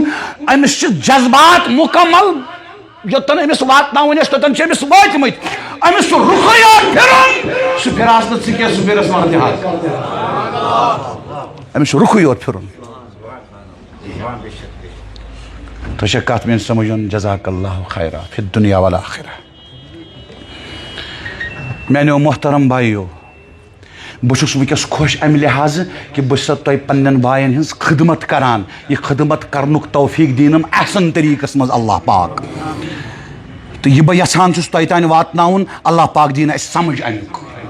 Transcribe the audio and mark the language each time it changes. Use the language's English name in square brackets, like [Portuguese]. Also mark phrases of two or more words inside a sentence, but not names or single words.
[Kashmiri] أمِس چھِ جذبات مکمل یوٚتن أمِس واتناوٕنۍ ٲسۍ توٚتن چھِ أمِس وٲتمٕتۍ. أمِس چھُ رُخٕے یوت پھِرُن سُہ پھِراس نہٕ ژٕ کینٛہہ سُہ پھِرس مرد حق. أمِس چھُ رُخٕے یوت پھِرُن. تۄہہِ چھا کتھ میٲنۍ سمجھ یِوان؟ [Arabic] جزاک اللہ خیرا فی الدنیا والآخرہ. [Kashmiri] میانیو محترم بھائیو بہٕ چھُس وٕنکیٚس خۄش امہِ لحاظہٕ کہِ بہٕ چھُسو تۄہہِ پننٮ۪ن بایَن ہٕنٛز خدمت کران. یہِ خدمت کرنُک توفیٖق دیٖنم احسن طریٖقس منٛز اللہ پاک. تہٕ یہِ بہٕ یژھان چھُس تۄہہِ تانۍ واتناوُن اللہ پاک دیٖن اَسہِ سمجھ امیُک.